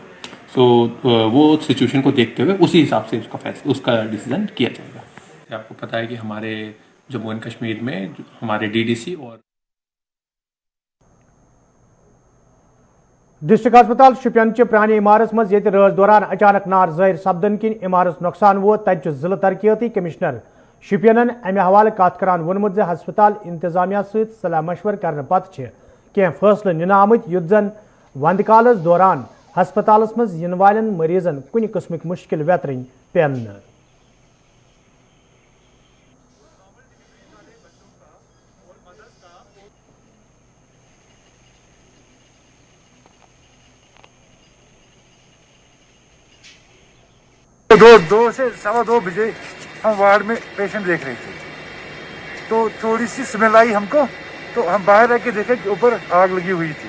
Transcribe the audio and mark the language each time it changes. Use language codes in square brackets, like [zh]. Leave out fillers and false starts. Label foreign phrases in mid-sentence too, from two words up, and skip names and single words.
[hi] सो वो सिचुएशन को देखते हुए उसी हिसाब से उसका डिसीजन किया जाएगा। आपको पता है कि हमारे जम्मू एंड कश्मीर में हमारे DDC और [ks] डिस्ट्रिक्ट अस्पताल शुपियन प्रानी इमारत मज ये राज दौरान अचानक नार ज़ाहिर सपदन किन इमारत नुकसान वोत तत जिला तरक्याती कमिश्नर शुपियन अमे हवाले कत करान वोनमुत ज हस्पताल इंतजामिया सहित सलाह मशवर करने पत कह फैसले निन आमत युत जन वंद कालस दौरान हस्पतालस मज इन वालन मरीजन कुन किस्मक मुश्किल वेतरन पेन। [hi] दो से 2:15 बजे हम वार्ड में पेशेंट देख रहे थे, तो थोड़ी सी स्मेल आई हमको, तो हम बाहर आके देखे कि ऊपर आग लगी हुई थी।